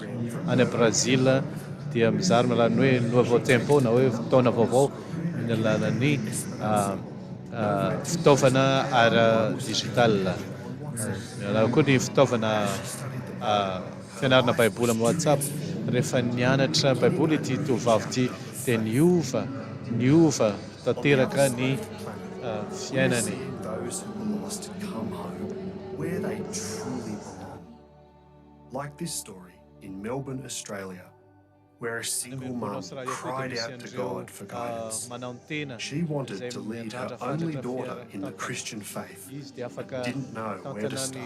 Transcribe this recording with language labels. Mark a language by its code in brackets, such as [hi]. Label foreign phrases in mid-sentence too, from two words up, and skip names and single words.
[mg] Any Brazil dia mizara amin'ny alalany hoe [fr] nouveau tempo [mg] na hoe fotoana vaovao amin'ny alalan'ny fitaovana ara digital. Koa ny fitaovana fianarana baiboly amin'ny WhatsApp rehefa nianatra baiboly ity tovavy ity dia niova tanteraka ny fiainany. [en] Seeing those who were lost come home where they truly belong. Like this story in Melbourne, Australia, where a single mum cried out to God for guidance. She wanted to lead her only daughter in the Christian faith, but didn't know where to start.